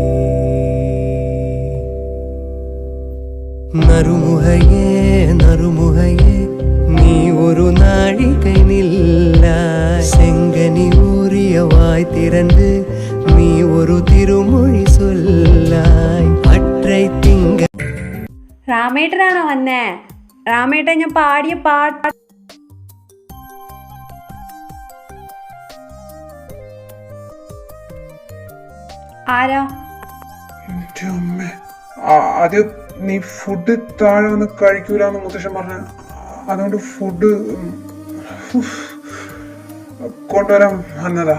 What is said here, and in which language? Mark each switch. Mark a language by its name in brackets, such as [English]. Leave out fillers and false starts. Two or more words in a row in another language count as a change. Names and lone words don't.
[Tamil] நறுமுகையே நறுமுகையே நீ ஒரு நாழிகை நில்லாய் செங்கனி ஊறிய வாய் திறந்து நீ ஒரு திருமொழி சொல்லாய் அற்றை திங்க [Malayalam] രാമേട്ടനാണോ വന്നേ? രാമേട്ടൻ ഞാൻ പാടിയ പാട്ട് ആരാ? എന്റെ അമ്മ, അത് നീ ഫുഡ് താഴെ വന്ന് കഴിക്കൂലെന്ന് മുത്തശ്ശൻ പറഞ്ഞ, അതുകൊണ്ട് ഫുഡ് കൊണ്ടുവരാൻ വന്നതാ.